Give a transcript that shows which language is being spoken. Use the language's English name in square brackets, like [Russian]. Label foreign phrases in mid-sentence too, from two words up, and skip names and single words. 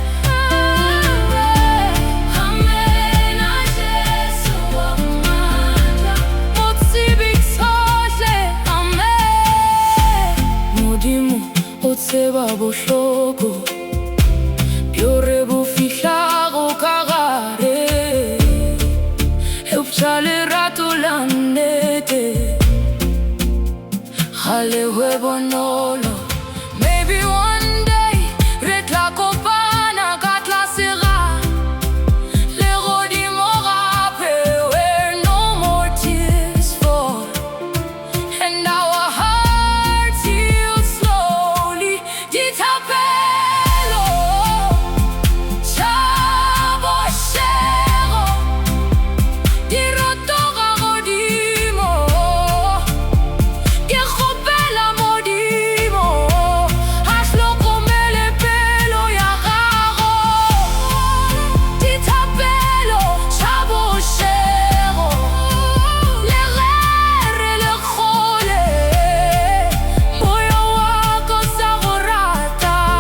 [Northern Sotho] amen Jesu amandla mo tsebeng tsohle Amen Modimo o tseba bohloko bjo re bo fihlago ka gare eupša lerato la nnete ga le hwe bonolo [English] Maybe one day [Northern Sotho] re tla kopana ka tlase ga legodimo gape [English] where no more tears fall and our hearts heal slowly [Northern Sotho] Dithapelo tša bošego di rotoga godimo ke kgopela Modimo a hlokomele pelo ya gago Dithapelo tša bošego le gere le kgole moya wa ka o sa go rata